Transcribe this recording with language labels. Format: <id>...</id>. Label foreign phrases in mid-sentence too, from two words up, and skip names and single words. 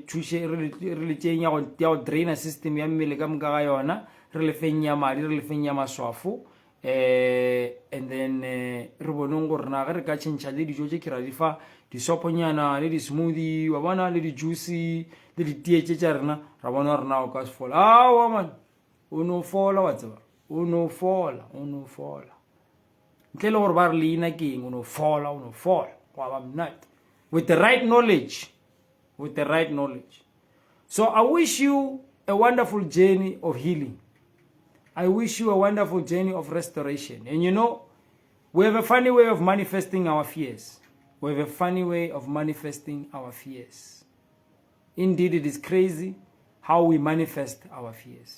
<nso>tšeng ya go draina system ya mmele ka moka ga yona re le feng ya madi re le feng ya maswafo</nso> <en>and then</en> <nso>re boneng gore na ge re ka tšhentšha le dijo tše ke ra di fa disoponyana le di-smoothie wa bona le di-juicy le ditee tše tša rena ra bona rena o ka se fola awa man o no fola wa tseba o no fola ntle le gore ba re leina keng o no fola wa ba mnate</nso> <en>with the right knowledge. So I wish you a wonderful journey of healing. I wish you a wonderful journey of restoration. And you know, we have a funny way of manifesting our fears. Indeed, it is crazy how we manifest our fears.</en>